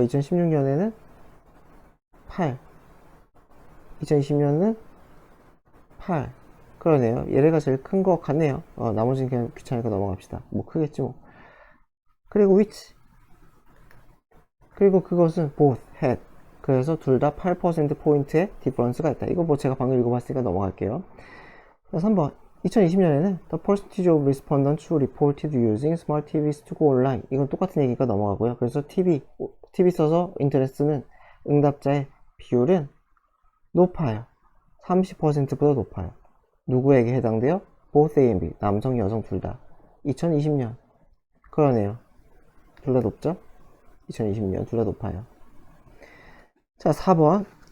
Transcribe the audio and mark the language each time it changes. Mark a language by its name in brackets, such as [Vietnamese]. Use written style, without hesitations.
[Korean] 2016년에는 8 2020년은 8 그러네요. 얘네가 제일 큰 것 같네요. 나머지는 그냥 귀찮으니까 넘어갑시다. 뭐 크겠지 뭐. 그리고 which 그리고 그것은 [English] both had [Korean] 그래서 둘 다 8%포인트의 디퍼런스가 있다. 이거 뭐 제가 방금 읽어봤으니까 넘어갈게요. 자, 3번 2020년에는 [English] the percentage of respondents who reported using smart TVs to go online [Korean] 이건 똑같은 얘기가 넘어가고요. 그래서 TV 써서 인터넷 쓰는 응답자의 비율은 높아요. 30%보다 높아요. 누구에게 해당돼요? [English] both A and B [Korean] 남성 여성 둘 다 2020년 그러네요. 둘 다 높죠? 2020년 둘 다 높아요. 자, 4번.